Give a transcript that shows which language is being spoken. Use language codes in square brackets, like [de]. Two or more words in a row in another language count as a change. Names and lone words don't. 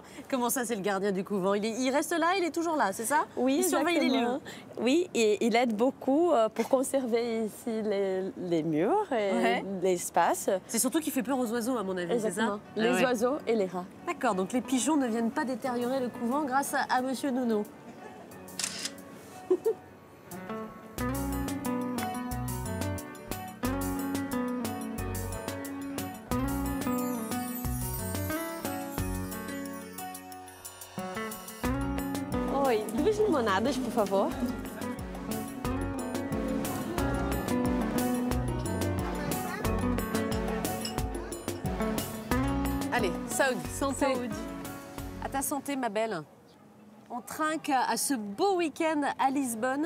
[fr] Comment ça, c'est le gardien du couvent? Il reste là, il est toujours là, c'est ça? Oui, il surveille les lieux. Oui, et il aide beaucoup pour conserver ici les murs et l'espace. C'est surtout qu'il fait peur aux oiseaux, à mon avis, c'est ça? Les oiseaux et les rats. D'accord, donc les pigeons ne viennent pas détériorer le couvent grâce à Monsieur Nuno. [pt] Oi, 2 limonadas, por favor. [fr] Allez, Saoudi, santé. À ta santé, ma belle. On trinque à ce beau week-end à Lisbonne.